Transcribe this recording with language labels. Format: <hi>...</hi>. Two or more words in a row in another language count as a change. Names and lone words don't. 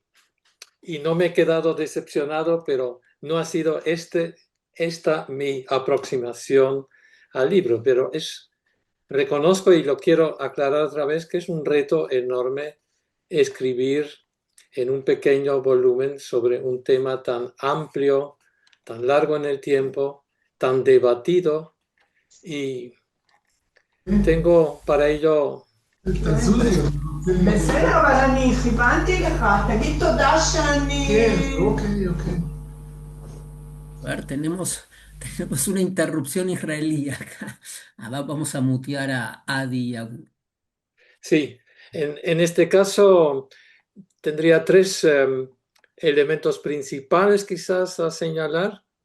<es>Y no me he quedado decepcionado, pero no ha sido esta mi aproximación al libro, pero reconozco y lo quiero aclarar otra vez que es un reto enorme escribir en un pequeño volumen sobre un tema tan amplio, tan largo en el tiempo, tan debatido, y tengo para ello...</es> <he>בסדר, אבל אני חיפנתי לך, תגיד תודה שאני... כן, אוקיי.</he> <es>A ver, tenemos una interrupción israelí acá. Vamos a mutear a Adi y a Gur. Sí, en este caso tendría tres elementos principales quizás a señalar.</es>